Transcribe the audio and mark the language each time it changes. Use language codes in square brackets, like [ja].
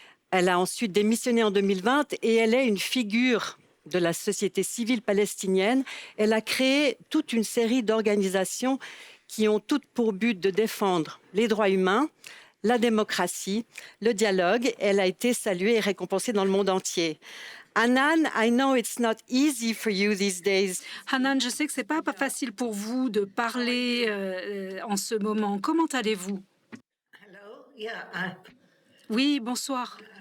[fr] Elle a ensuite démissionné en 2020 et elle est une figure de la société civile palestinienne. Elle a créé toute une série d'organisations qui ont toutes pour but de défendre les droits humains, la démocratie, le dialogue. Elle a été saluée et récompensée dans le monde entier. [en] Hanan, I know it's not easy for you these days. [fr] Hanan, je sais que c'est pas facile pour vous de parler en ce moment. Comment allez-vous? Oui, bonsoir.